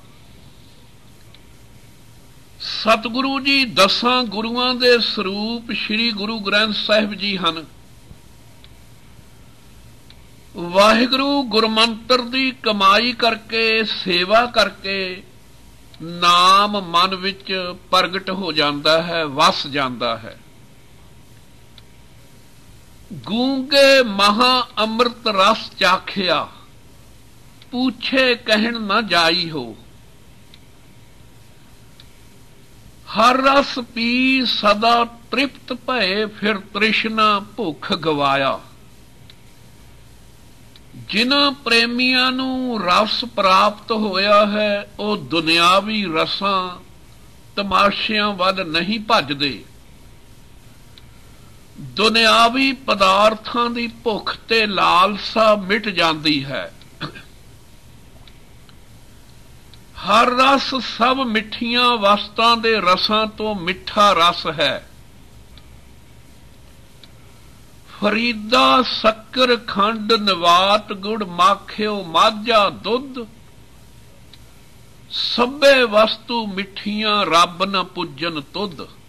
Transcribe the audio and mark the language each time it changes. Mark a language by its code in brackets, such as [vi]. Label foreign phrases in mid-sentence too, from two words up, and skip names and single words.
[pa] ਸਤਿਗੁਰੂ ਜੀ 10 ਗੁਰੂਆਂ ਦੇ ਸਰੂਪ ਸ੍ਰੀ ਗੁਰੂ ਗ੍ਰੰਥ ਸਾਹਿਬ ਜੀ ਹਨ। ਵਾਹਿਗੁਰੂ ਗੁਰਮੰਤ੍ਰ ਦੀ ਕਮਾਈ ਕਰਕੇ ਸੇਵਾ ਕਰਕੇ ਨਾਮ ਮਨ ਵਿਚ ਪ੍ਰਗਟ ਹੋ ਜਾਤਾ ਹੈ ਵਸ ਜਾਤਾ ਹੈ। ਗੂੰਗੇ ਮਹਾ ਅੰਮ੍ਰਿਤ ਰਸ ਚਾਖਿਆ ਪੂਛੇ ਕਹਨ ਨ ਜਾਈ ਹੋ। ਹਰ ਰਸ ਪੀ ਸਦਾ ਤ੍ਰਿਪਤ ਭਏ ਫਿਰ ਤ੍ਰਿਸ਼ਨਾ ਭੁਖ ਗਵਾਇਆ। ਜਿਨ੍ਹਾਂ ਪ੍ਰੇਮੀਆਂ ਨੂੰ ਰਸ ਪ੍ਰਾਪਤ ਹੋਇਆ ਹੈ ਵੋ ਦੁਨਿਆਵੀ ਰਸਾਂ ਤਮਾਸ਼ਿਆਂ ਵਲ ਨਹੀਂ ਭਜਦੇ। ਦੁਨਿਆਵੀ ਪਦਾਰਥਾਂ ਦੀ ਭੁਖ ਤੇ ਲਾਲਸਾ ਮਿਟ ਜਾਤੀ ਹੈ। ਹਰ ਰਸ ਸਭ ਮਿੱਠੀਆਂ ਵਸਤਾਂ ਦੇ ਰਸਾਂ ਤੋਂ ਮਿੱਠਾ ਰਸ ਹੈ। ਫਰੀਦਾ ਸ਼ੱਕਰ ਖੰਡ ਨਵਾਤ ਗੁੜ ਮਾਖਿਓ ਮਾਝਾ ਦੁੱਧ, ਸਭੇ ਵਸਤੂ ਮਿੱਠੀਆਂ ਰੱਬ ਨ ਪੁੱਜਨ ਤੁਧ।